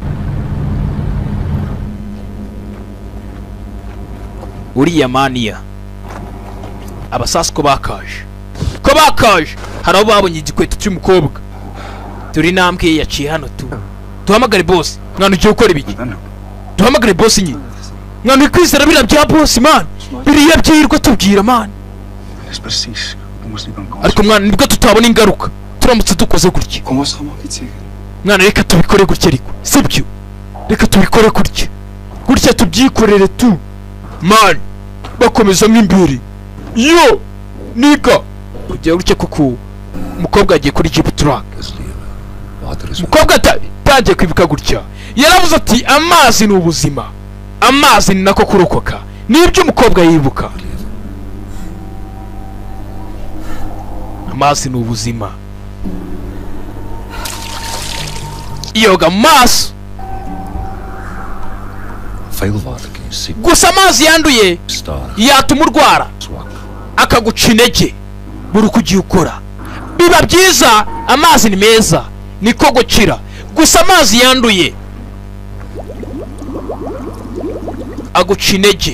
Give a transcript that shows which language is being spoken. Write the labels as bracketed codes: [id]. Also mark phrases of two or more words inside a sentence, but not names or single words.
[rw] Uriya mania abasasko bakaje hari aho babonye igikweto cy'umukobwa. Turi nambwe yaciye hano tu. Duhamagare boss. Mwana ugiye gukora ibiki? Duhamagare boss nyine. Mwana kwizera bira bya [en] boss man. [rw] Biriya byirwa tubwira man. [nl] Dat is precies. We moesten niet aan komen. [rw] Ariko mwana nibwo tutabona ingaruka. Turamutse dukoze gutya. [nl] Kom eens allemaal iets zeggen. [rw] Mwana reka tubikore gutya ariko. Sibyo. Reka tubikore gutya. Gutya tubyikorere tu. Man. Bakomeza mwimbere. Yo. Nika. Kujya gutya kuko umukobwa agiye kuri Jeep truck. Umukobwa tagiye kwibuka gutya. Yaravuze ati amazi ni ubuzima. Amazi ni nako kurokoka. Nibyo umukobwa yibuka. Amazi ni ubuzima. Yoga maso. [nl] Veel water kun je zien. [rw] Gusa amazi yanduye yatuma urwara akaguca intege buri uko ugiye ukora. Biba byiza amazi ni meza niko gukira. Gusa amazi yanduye aguca intege.